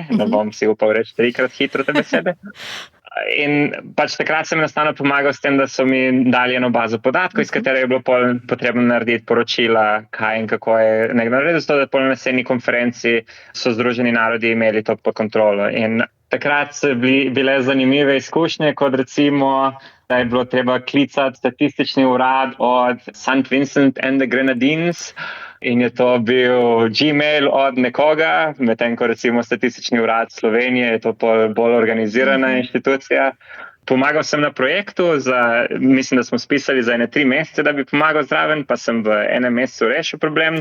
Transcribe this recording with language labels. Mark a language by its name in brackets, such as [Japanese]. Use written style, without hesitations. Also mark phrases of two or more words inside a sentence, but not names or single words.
[Slovenian] Ne bom si upal reči 3-krat hitro te besede. In takrat sem enostavno pomagal s tem, da so mi dali eno bazo podatkov, iz katere je bilo potrebno narediti poročila, kaj in kako je nekaj narediti, zato da na naslednji konferenci so Združeni narodi imeli to pod kontrolo. In takrat so bile zanimive izkušnje, kot recimo da je bilo treba klicati statistični urad od St. Vincent and the Grenadines in je to bil Gmail od nekoga, medtem ko recimo statistični urad Slovenije je to bolj organizirana inštitucija. Pomagal sem na projektu, mislim, da smo spisali za 3 mesece, da bi pomagal zraven, pa sem v 1 mesecu rešil problem.